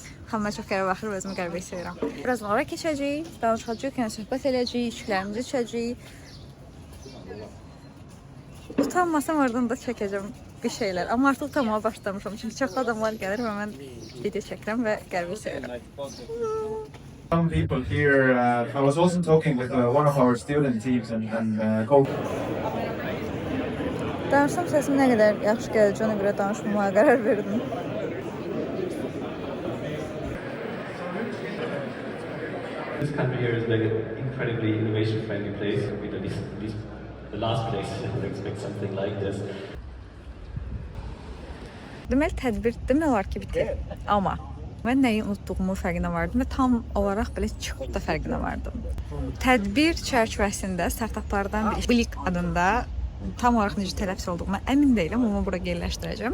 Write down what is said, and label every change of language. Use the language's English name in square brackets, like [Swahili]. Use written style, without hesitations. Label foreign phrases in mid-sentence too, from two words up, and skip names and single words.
[Azerbaijani] Hamına çox qəribə baxır, özümü qəribə istəyirəm. Biraz ora keçəcəyik, danışacağıq, yəni söhbət eləyəcəyik, içkilərimizi içəcəyik. Utanmasam oradan da çəkəcəm bir şeylər. Amma artıq utanmağa başlamışam, çünki çox adamlar gəlir və mən video çəkirəm və qəribə istəyirəm. [English] Some people here, I was also talking with one of our student teams and [Azerbaijani] Danışsam səsim nə qədər yaxşı gələcəyinə görə danışmamağa qərar verdim. [English] This country here is like an incredibly innovation-friendly place. I mean, at least the last place I would expect something like this. [Azerbaijani] Deməli, tədbir demək olar ki, bitir. Amma mən nəyi unutduğumu fərqinə vardım və tam olaraq belə çıxıb da fərqinə vardım. Tədbir çərçivəsində startaplardan biri Blik adında tam olaraq necə tələffüz olduğuna əmin deyiləm, amma bura yerləşdirəcəm.